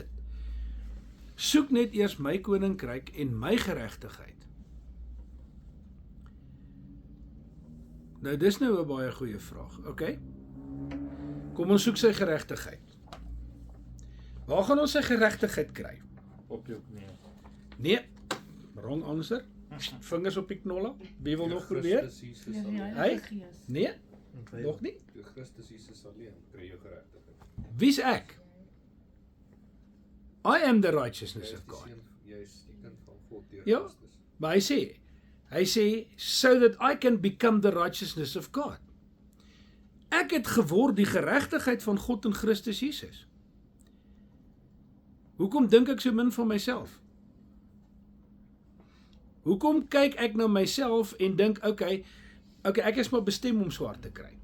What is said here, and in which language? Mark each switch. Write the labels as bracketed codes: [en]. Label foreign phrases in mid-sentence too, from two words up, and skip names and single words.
[af] Soek net eers my koninkryk en my geregtigheid. Nou dis nou 'n baie goeie vraag, okay? Kom ons soek sy geregtigheid. Waar gaan ons sy geregtigheid kry? Op jou knie. Nee, [en] wrong answer. [af] Vingers op die knolle. Wie wil nog probeer? Hy? Nee, nog nie. Deur Christus Jesus alleen kry jy geregtigheid. Wie's ek? [en] I am the righteousness of God. [af] Jy is die kind van God deur Ja, Christus. maar hy sê, [en] so that I can become the righteousness of God. [af] Ek het geword die geregtigheid van God in Christus Jesus. Hoekom dink ek so min van myself? Hoekom kyk ek na myself en dink, okay, ek is maar bestem om swaar te kry.